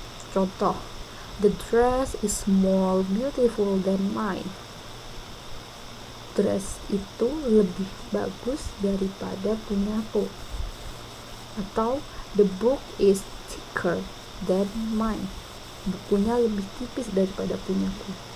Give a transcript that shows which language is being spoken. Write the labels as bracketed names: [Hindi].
[English] Contoh, the dress is more beautiful than mine. [Indonesian] Dress itu lebih bagus daripada punyaku. [English] Atau the book is thicker than mine. [Indonesian] Bukunya lebih tipis daripada punyaku.